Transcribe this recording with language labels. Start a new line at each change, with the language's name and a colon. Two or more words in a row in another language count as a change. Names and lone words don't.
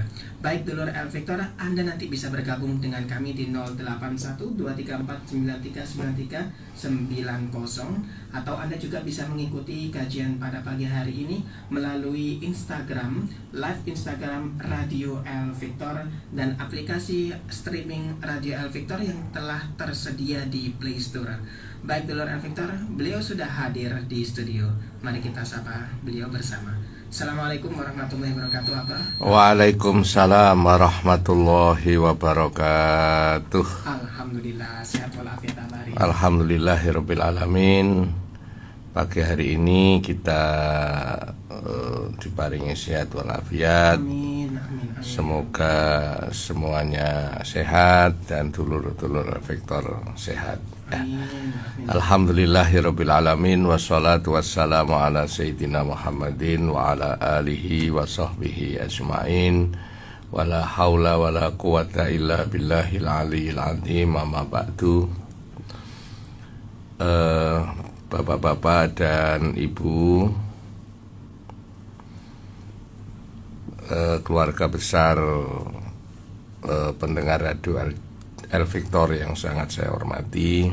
Indonesian: Baik dulur Al-Victor, Anda nanti bisa bergabung dengan kami di 081234939390, atau Anda juga bisa mengikuti kajian pada pagi hari ini melalui Instagram, live Instagram Radio Al-Victor dan aplikasi streaming Radio Al-Victor yang telah tersedia di Play Store. Baik dulur Al-Victor, beliau sudah hadir di studio. Mari kita sapa beliau bersama.
Arabic: السلام عليكم ورحمة الله وبركاته, Abah. وعليكم السلام ورحمة الله وبركاته.
Indonesian: Alhamdulillah, sehat walafiat Abah.
Arabic: الحمد لله رب العالمين.
Indonesian: Pagi hari ini kita diparingi sehat walafiat.
Arabic: آمين، آمين، آمين.
Indonesian: Semoga semuanya sehat dan dulur-dulur Victor sehat.
Arabic: آمين، آمين. الحمد لله رب العالمين، والصلاة والسلام على سيدنا محمد وعلى آله وصحبه أجمعين. ولا حول ولا قوة إلا بالله العلي العظيم. أما بعد.
Indonesian: Bapak-bapak dan ibu, keluarga besar pendengar radio Al-Victor yang sangat saya hormati.